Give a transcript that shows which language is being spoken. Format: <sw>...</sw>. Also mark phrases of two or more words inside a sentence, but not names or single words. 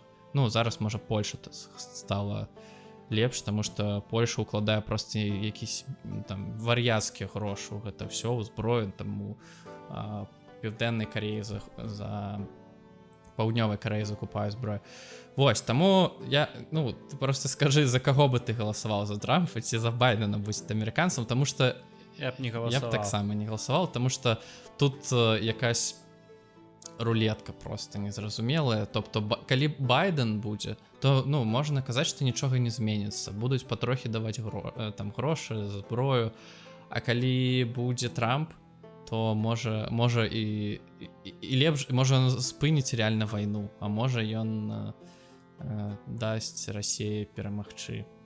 <be>Зараз, можа, Польша стала лепш, таму што Польша укладае проста якісь там вар'яцкія грошы ў гэта ўсё, ў зброю, там у Південнай Кареі за Паўднёвай Кареі закупаюць зброю. Вось, таму ты просто скажы, за каго бы ты галасаваў, за Трампа ці за Байдена быць амерыканцам, таму што я б таксама не галасаваў, таму што тут якась рулетка просто незразумелая. Тобто, калі Байден будзе, то можна казаць, што нічога не зменіцца, будуць патрохі даваць там грошы, зброю. А калі будзе Трамп, то можа і лепш, можа ён спыніць реально вайну, а можа ён дасць Расіі перамагчы.</be>